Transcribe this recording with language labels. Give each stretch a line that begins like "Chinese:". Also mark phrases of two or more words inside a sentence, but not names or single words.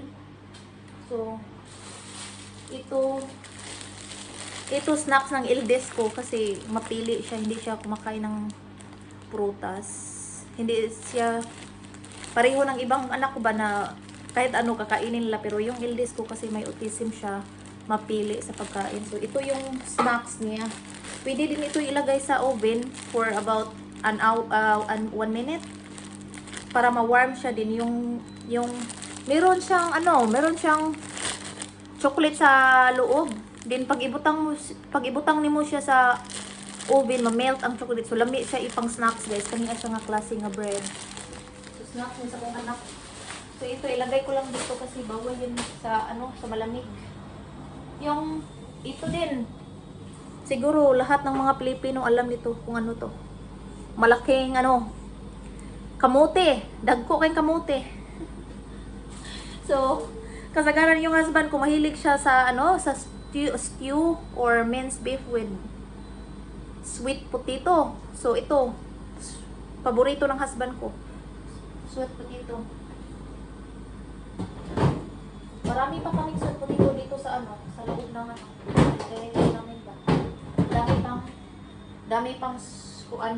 Filipino: So ito snacks ng eldest ko kasi mapili siya, hindi siya kumakain ng prutas. Hindi siya pareho ng ibang anak ko ba na kahit ano kakainin nila, pero yung eldest ko kasi may autism siya, mapili sa pagkain. So ito yung snacks niya. Pwede din ito ilagay sa oven
English: for about an hour,
Filipino: 1 minute para ma-warm siya din yung meron siyang chocolate sa loob.
Cebuano: Din pag ibutang nimo siya sa oven, ma-melt ang chocolate. So lami siya ipang snacks guys. Kaniya siya nga klase nga bread. So snacks ni sa kong anak.
Filipino: So ito ilagay ko lang dito kasi bawal yun sa sa malamig. Yung ito din. Siguro lahat ng mga Pilipino alam nito kung ano to. Malaking kamote.
Cebuano: Dagko kay kamote.
Filipino: So kasagaran yung husband ko mahilig siya sa sa
English: stew or minced beef with sweet potato.
Filipino: So ito paborito ng husband ko.
English: Sweet potato.
Filipino: Marami pa kaming
English: sweet potato
Filipino: dito sa sa loob ng namin ba. Dami pang kuan.